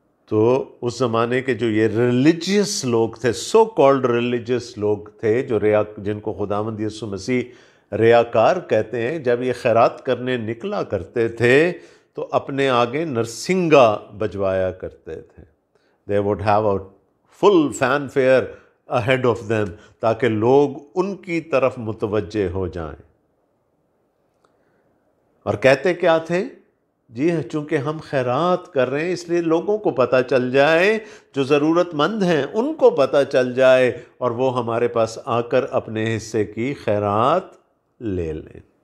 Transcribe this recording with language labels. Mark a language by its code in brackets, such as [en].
[ur] تو اس زمانے کے جو یہ ریلیجیس لوگ تھے، سو کالڈ ریلیجیس لوگ تھے، جو جن کو خداوند یسوع مسیح ریاکار کہتے ہیں، جب یہ خیرات کرنے نکلا کرتے تھے تو اپنے آگے نرسنگا بجوایا کرتے تھے. [en] They would have a full fanfare ahead of them [ur] تاکہ لوگ ان کی طرف متوجہ ہو جائیں. اور کہتے کیا تھے؟ جی چونکہ ہم خیرات کر رہے ہیں اس لیے لوگوں کو پتہ چل جائے، جو ضرورت مند ہیں ان کو پتہ چل جائے اور وہ ہمارے پاس آ کر اپنے حصے کی خیرات لے لیں.